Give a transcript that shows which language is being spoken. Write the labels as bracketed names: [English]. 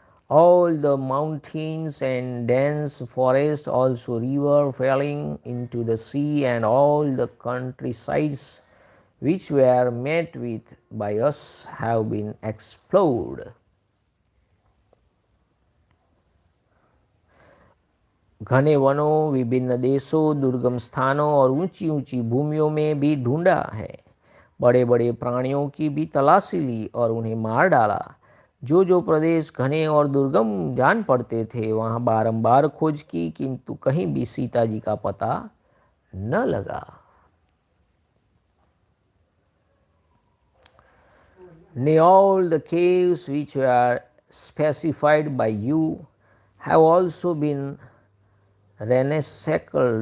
[English] All the mountains and dense forest, also river falling into the sea, and all the countrysides which were met with by us have been explored. [Hindi] घने वनों, विभिन्न देशों, दुर्गम स्थानों और ऊंची ऊंची भूमियों में भी ढूंढा है। बड़े बड़े प्राणियों की भी तलाशी ली और उन्हें मार डाला। जो जो प्रदेश घने और दुर्गम जान पड़ते थे वहाँ बारंबार खोज की, किंतु कहीं भी सीता जी का पता न लगा। [English] Nay, all the caves which were specified by you have also been ransacked.